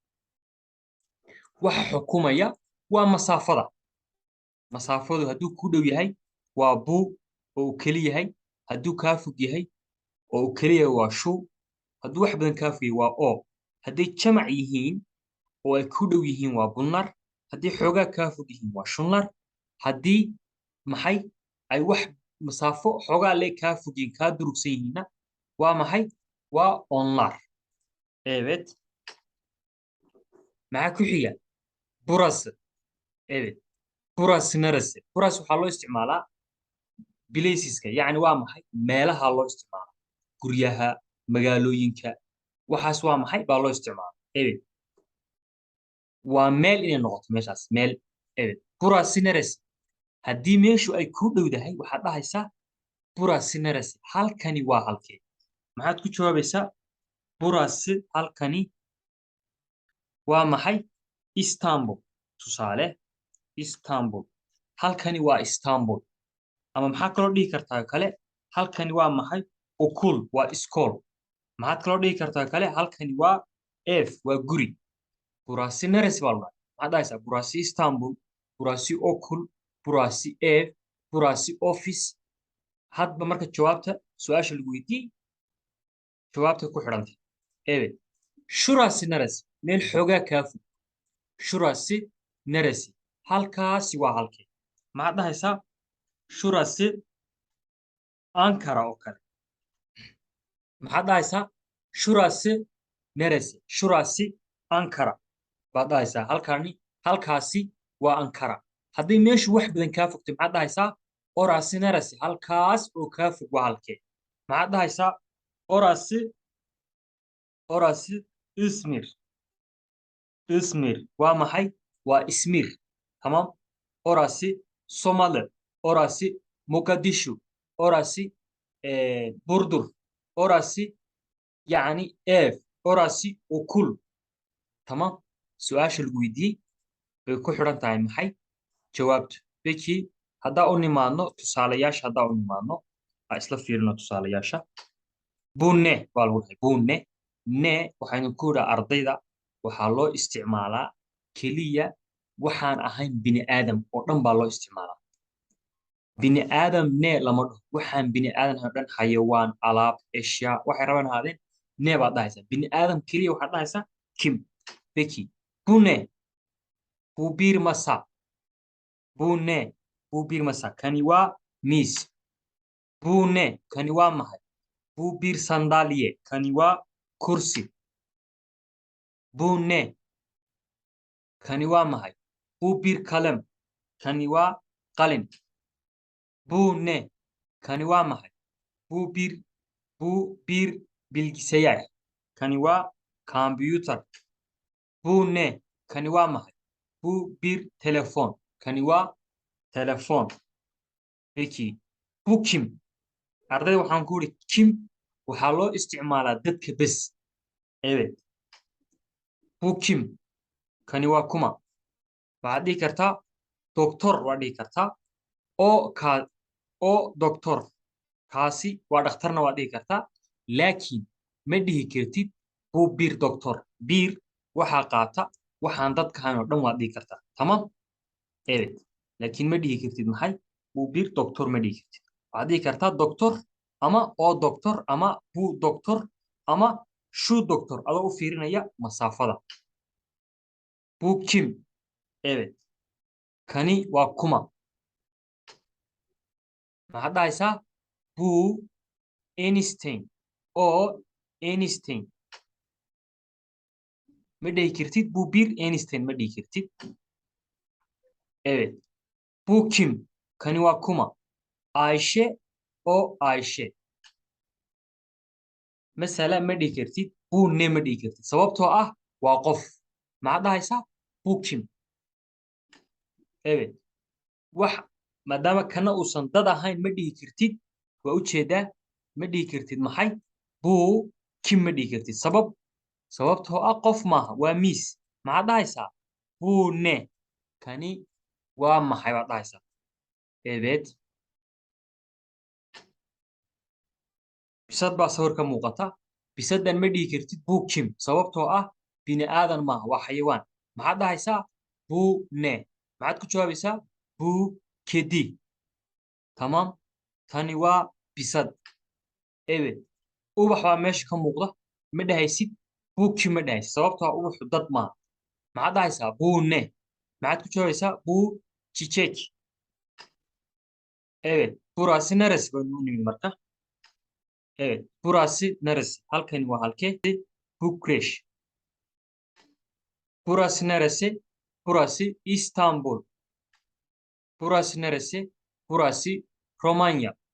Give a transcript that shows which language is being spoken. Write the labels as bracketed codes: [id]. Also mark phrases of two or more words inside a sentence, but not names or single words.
[so] waxa xukumaya waa masaafadu hadduu ku dhow yahay waa buu oo uu keli yahay hadduu kaa fog yahay oo uu keli yahay waa shuu hadduu wax badan kaa fog yahay waa oo hadday jamac yihiin oo ay ku dhow yihiin waa bunlar haddii xoogaa kaa fog yihiin waa shunlar haddii maxay ay wax masaafo xoogaa lee kaa fog yihiin kaa durugsan yihiinna waa maxay waa [tr] onlar evet [so] maxaa ku xiga [tr] burası evet burası neresi burası [so] waxaa loo isticmaalaa placeska yacni waa maxay meelaha loo isticmaalaa guryaha magaalooyinka waxaas waa maxay baa loo isticmaalaa Evet. Waa meel inay noqoto meeshaas meel. [tr] Evet. Burası neresi? [so] Haddii meeshu ay ku dhowdahay waxaad dhahaysaa [tr] burası neresi? [so] Halkani waa halkee? maxaad ku jawaabaysaa burası halkani waa maxay? Istanbul. Tusaale Istanbul. Halkani waa Istanbul. ama maxaa kaloo dhihi kartaa kale halkani waa maxay? Okul waa iskool. maxaad kaloo dhihi kartaa kale halkani waa eef waa guri. [tr] Burası neresi [so] baa la maxaad dhahaysaa [tr] burası Istanbul, burası okul, burası ev, burası office. [so] hadba marka jawaabta su-aasha lagu weydiiyey jawaabta ku xidhantay. [tr] Evet. Şurası neresi? [so] meel xoogaa kaa fog. [tr] Şurası neresi? [so] halkaasi waa halkee? maxaad dhahaysaa [tr] şurası Ankara [so] oo kale. maxaad dhahaysaa [tr] şurası neresi? Şurası Ankara [so] baad dhahaysaa halkaasi waa Ankara. haddii meeshu wax badan kaa fogtay maxaad dhahaysaa [tr] orası neresi? [so] halkaas oo kaa fog waa halkee? maxaad dhahaysaa [tr] orası İzmir. [so] İzmir waa maxay? waa İzmir. Tamam. [tr] Orası Somali. Orası Mogadishu. Orası Burdur. Orası yani ev. Orası okul. Tamam. [so] Su-aasha lagu weydiiyey bay ku xidhan tahay maxay? jawaabtu. Peki haddaa u nimaadno tusaalayaasha haddaa u nimaadno ha isla fiirino tusaalayaasha. [tr] Bu ne [so] baa lagu dhahay [tr] bu ne. [so] Ne waxaynu ku idhaa ardayda waxaa loo isticmaalaa keliya waxaan ahayn bini aadam oo dhan baa loo isticmaalaa. bini aadam ne lama dhaho waxaan bini aadan ahayn oo dhan xayawaan alaab eshyaa waxay rabaan ahaadeen ne baad dhahaysaa. bini aadam keliya waxaad dhahaysaa kim. [tr] Peki bu ne? bu bir masa. bu ne? bu bir masa. [so] kani waa miis. [tr] bu ne? [so] kani waa maxay? [tr] bu bir sandalye. [so] kani waa kursi. [tr] bu ne? [so] kani waa maxay? [tr] bu bir kalem. [so] kani waa qalin. [tr] bu ne? [so] kani waa maxay? [tr] bu bir bilgisayar. [so] kani waa kombiyuutar. [tr] bu ne? [so] kani waa maxay? [tr] bu bir telefon. [so] kani waa telefon. [tr] Peki bu kim? [so] ardayda waxaan ku idhi kim waxaa loo isticmaalaa dadka bes. [tr] Evet. bu kim? [so] kani waa kuma? waxaad dhihi kartaa doctor waa dhihi kartaa oo doctor kaasi waa dhakhtarna waa dhihi kartaa laakiin ma dhihi kartid [tr] buu bir doctor. [so] bir waxaa qaata waxaan dadka ahayn oo dhan waad dhihi kartaa. [tr] tamam. Evet. [so] laakiin ma dhihi kartid maxay? [tr] buu bir doctor [so] ma dhihi kartid. waxaad dhihi kartaa doctor ama oo doctor ama [tr] buu doctor [so] ama [tr] şu doctor [so] adoo u fiirinaya masaafada. [tr] bu kim? Evet. [so] kani waa kuma? maxaad dhahaysaa [tr] bu Einstein [so] oo Einstein. ma dhihi kartid [tr] bu bir Einstein [so] ma dhihi kartid. [tr] Evet. bu kim? [so] kani waa kuma? Ayşe oo Ayşe. mesela ma dhihi kartid [tr] bu ne [so] ma dhihi kartid sababtoo ah waa qof. maxaad dhahaysaa [tr] bu kim? Evet. [so] wax maadaama kana uusan dad ahayn ma dhihi kartid waa ujeedaa ma dhihi kartid maxay? [tr] buu kim [so] ma dhihi kartid sababtoo ah qof maaha waa miis. maxaad dhahaysaa [tr] buu ne. [so] kani waa maxay baad dhahaysaa. [tr] Evet. [so] bisad baa sawir ka muuqata. bisadan ma dhihi kartid [tr] buu kim [so] sababtoo ah bini aadan maaha waa xayawaan. maxaad dhahaysaa [tr] buu ne. [so] maxaad ku jawaabaysaa [tr] buu kedi. tamam. [so] tani waa bisad. [tr] Evet. [so] ubax baa meesha ka muuqda ma dhahaysid [tr] buu kim [so] ma dhahaysid sababtoo ah ubaxu dad maaha. maxaad dhahaysaa [tr] buu ne. [so] maxaad ku jawaabaysaa [tr] buu çiçek. Evet. burası neresi? [so] baynu u nimid marka. [tr] Evet. burası neresi? [so] halkani waa halkee? Bukreş. [tr] burası neresi? burası İstanbul. burası neresi? burası Romanya.